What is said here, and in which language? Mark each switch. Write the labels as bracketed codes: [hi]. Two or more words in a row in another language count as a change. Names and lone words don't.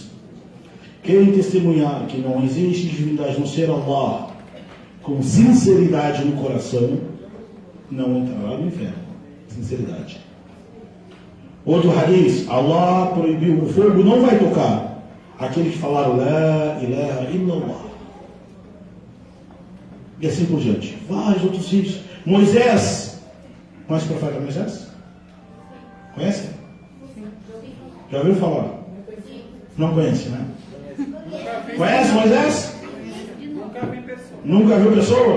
[pt] Quem testemunhar que não existe divindade não ser Allah, com sinceridade no coração, não entrará no inferno. Sinceridade. Outro hadith. Allah proibiu, o fogo não vai tocar aquele que falaram [ar] لا إله إلا الله. [pt] E assim por diante. Vários outros filhos. Moisés. Conhece o profeta Moisés? Conhece? Já ouviu falar? Não conhece, né? Conhece Moisés? Nunca viu pessoa?